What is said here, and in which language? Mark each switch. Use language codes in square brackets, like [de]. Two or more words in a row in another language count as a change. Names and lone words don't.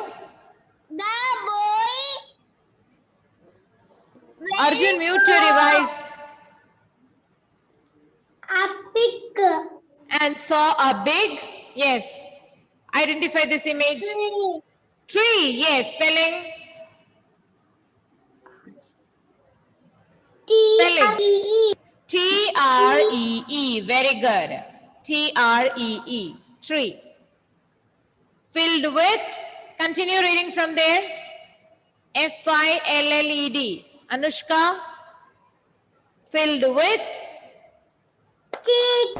[en] The boy. Arjun, mute your device. A pig. And saw a big. Yes. Identify this image. Tree. Yes. Spelling. T-R-E-E. T-R-E-E. Very good. T-R-E-E. Tree. Filled with. Continue reading from there. F-I-L-L-E-D. Anushka. Filled with. Cake.